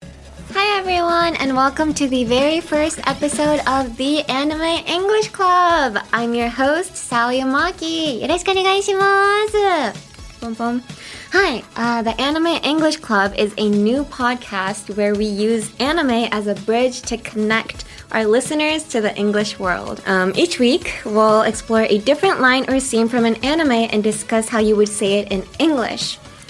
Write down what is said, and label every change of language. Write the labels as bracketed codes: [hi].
[en] everyone, and welcome to the very first episode of the Anime English Club. I'm your host, Sally Amaki. [ja] よろしくお願いします。 [en] Boom, boom. Hi, the Anime English Club is a new podcast where we use anime as a bridge to connect our listeners to the English world. Each week, we'll explore a different line or scene from an anime and discuss how you would say it in English.